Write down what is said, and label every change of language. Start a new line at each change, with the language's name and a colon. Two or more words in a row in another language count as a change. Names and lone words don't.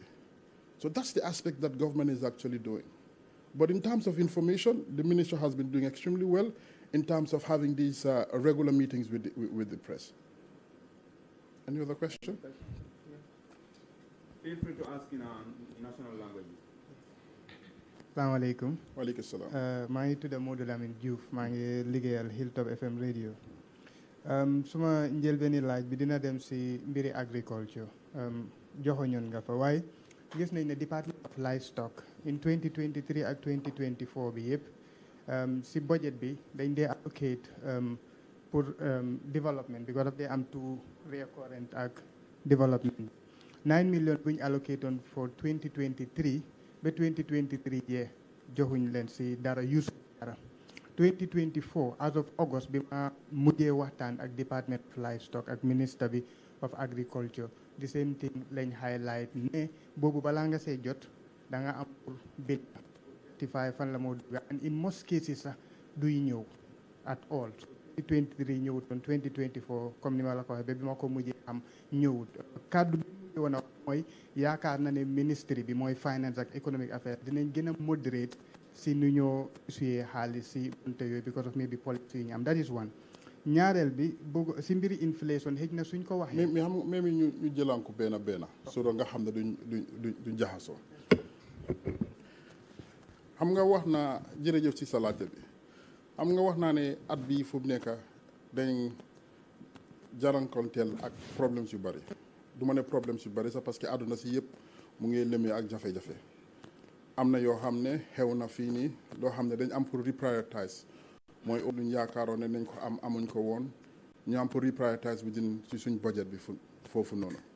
English: So that's the aspect that government is actually doing. But in terms of information, the minister has been doing extremely well in terms of having these regular meetings with the press. Any other question? Feel free to ask in national language.
Arabic: السلام عليكم. وعليكم السلام.
Wolof: maa ngi tudd Modou Lamine Diouf maa ngi liggéeyal Hilltop FM radio. Suma njëlbeeni laaj bi dina dem si mbiri agriculture. Joxoñoon nga fa waaye gis nañ ne
English: Department of Livestock in 2023
Wolof: ak 2024 bi yëpp si budget bi dañ dee allocate pour development because daf dee am
English: two recurrent
Wolof: ak development. 9 million bu ñu
English: allocate on for 2023
Wolof: ba 2023 yee joxuñ leen si dara use dara. 2024
English: as of August
Wolof: bi ma mujjee waxtaan ak
English: Department of Livestock
Wolof: ak Minister bi
English: of Agriculture the same thing
Wolof: lañ highlight ne boobu balaa nga see jot da nga am pour bill 55 fan la moo dugga and
English: in most cases
Wolof: sax duy ñëw
English: at all
Wolof: 2023 ñëwut on 2024 comme ni ma la ko waxee ba bi ma ko mujjee am ñëwut kàddu bi woon a mooy yaakaar na ne ministry bi mooy finance ak
English: economic affairs
Wolof: dinañ gën a moderate si nu ñoo suyee xaalis si bunte yooyu because of maybe policy yi ñu am
English: that is one.
Wolof: ñaareel bi bëgg si mbiri inflation xëj na suñ ko waxee. mais xam même ñu jëlaan ko benn so nga xam ne duñ jaxasoo. xam nga wax naa jërëjëf ci sa laajte bi xam nga wax naa ne at bii fu mu nekk dañ jarankoonteel ak problèmes yu bari du ma ne problèmes yu bari sax parce que àdduna si yëpp mu ngi lëmee ak jafe-jafe am na yoo xam ne xew na fii nii loo xam ne dañ am pour reprioritize mooy luñ yaakaaroon ne nañ ko am amuñ ko woon ñu am pour
English: reprioritize within
Wolof: ci suñ budget bi foofu noonu.